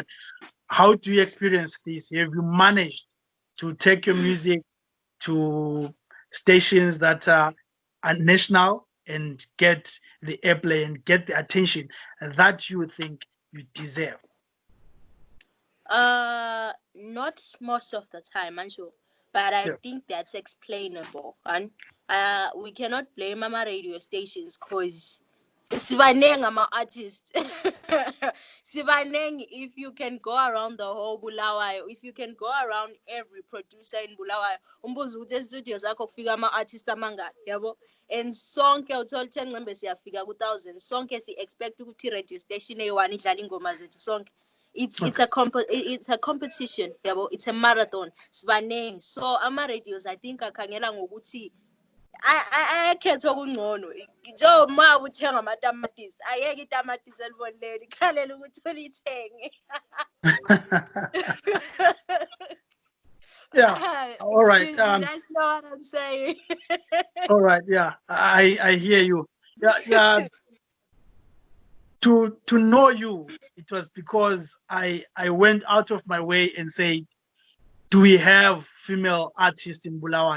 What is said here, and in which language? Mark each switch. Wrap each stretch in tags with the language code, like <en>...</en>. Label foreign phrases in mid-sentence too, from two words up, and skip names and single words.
<en>How do you experience this? Have you managed to take your music to stations that are national and get the airplay and get the attention that you think you deserve? Not most of the time, Anjo, but I Yeah. think that's explainable. And we cannot blame mama radio stations because</en> <nd>sibaneng ama-artists.</nd> <en>Sibaneng, if you can go around the whole Bulawayo, if you can go around every producer in Bulawayo,</en> <nd>umbuzo ukuthi studio zakho kufika ama-artists amangaki, yabo? And sonke uthola ukuthi engcembe siyafika ku-1,000. Sonke si-expect ukuthi</nd> <en>radio station</en> <nd>eyi-1 idlala ingoma zethu sonke.</nd> <en>It's a competition, yabo. It's a marathon.</en> <nd>Sibaneng. So ama-radios</nd> <en>I think</en> <nd>akhangela ngokuthi ayakhetha okungcono njengoba uthenga amatamatisi ayeke itamatisi elibonileli khalela ukuthi ulithenge.</nd> <en>Yeah. All right. That's not what I'm saying. All right. Yeah. I hear you. Yeah. To know you, it was because I went out of my way and said, do we have female artists in Bulawayo?</en>